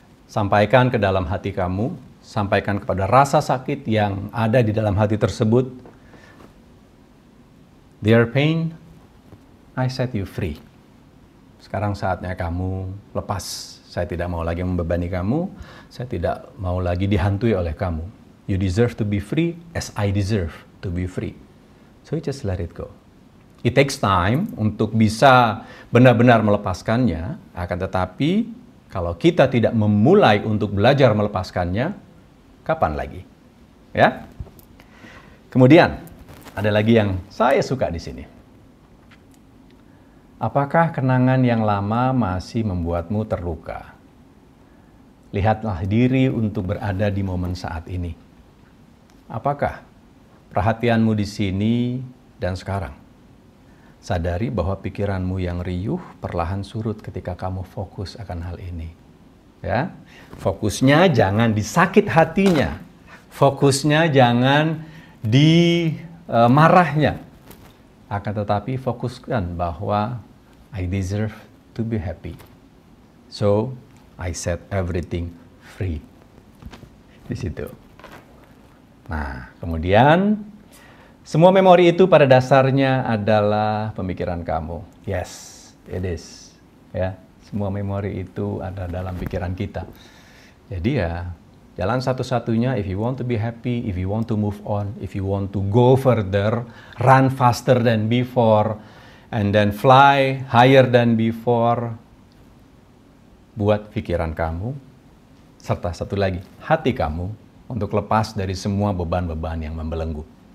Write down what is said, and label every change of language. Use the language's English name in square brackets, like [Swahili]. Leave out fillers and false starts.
[Indonesian] Sampaikan ke dalam hati kamu, sampaikan kepada rasa sakit yang ada di dalam hati tersebut. [English] Dear pain, I set you free. [Indonesian] Sekarang saatnya kamu lepas. Saya tidak mau lagi membebani kamu. Saya tidak mau lagi dihantui oleh kamu. [English] You deserve to be free as I deserve to be free. So you just let it go. It takes time [Indonesian] untuk bisa benar-benar melepaskannya. Akan tetapi kalau kita tidak memulai untuk belajar melepaskannya, kapan lagi? Ya. Kemudian ada lagi yang saya suka di sini. Apakah kenangan yang lama masih membuatmu terluka? Lihatlah diri untuk berada di momen saat ini. Apakah perhatianmu di sini dan sekarang? Sadari bahwa pikiranmu yang riuh perlahan surut ketika kamu fokus akan hal ini. Ya, fokusnya jangan di sakit hatinya. Fokusnya jangan di marahnya. Akan tetapi fokuskan bahwa [English] I deserve to be happy. So, I set everything free. [Indonesian] Di situ. Nah, kemudian semua memori itu pada dasarnya adalah pemikiran kamu. [English] Yes, it is. [Indonesian] Ya, semua memori itu ada dalam pikiran kita. Jadi ya, jalan satu-satunya [English] if you want to be happy, if you want to move on, if you want to go further, run faster than before, and then fly higher than before, [Indonesian] buat pikiran kamu, serta satu lagi, hati kamu, untuk lepas dari semua beban-beban yang membelenggu.